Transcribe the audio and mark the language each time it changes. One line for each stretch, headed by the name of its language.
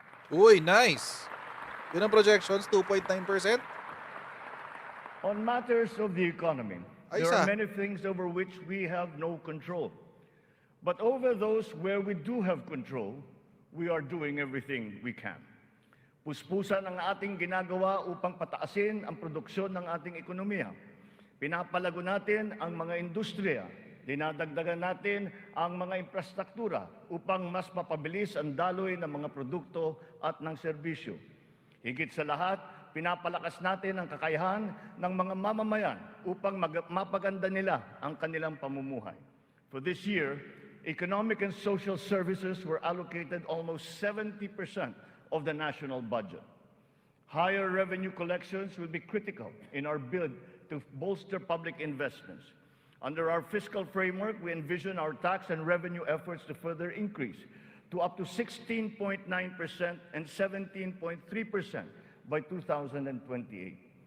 Filipino: Uy, nice. Yun ang projections, 2.9%.
English: On matters of the economy, Ay, there are
Filipino: isa.
English: many things over which we have no control. But over those where we do have control, we are doing everything we can.
Filipino: Puspusan ang ating ginagawa upang pataasin ang produksyon ng ating ekonomiya. Pinapalago natin ang mga industriya. Dinadagdagan natin ang mga infrastruktura upang mas mapabilis ang daloy ng mga produkto at ng serbisyo. Higit sa lahat, pinapalakas natin ang kakayahan ng mga mamamayan upang mapaganda nila ang kanilang pamumuhay.
English: For this year, economic and social services were allocated almost 70% of the national budget. Higher revenue collections will be critical in our bid to bolster public investments. Under our fiscal framework, we envision our tax and revenue efforts to further increase to up to 16.9% and 17.3% by 2028.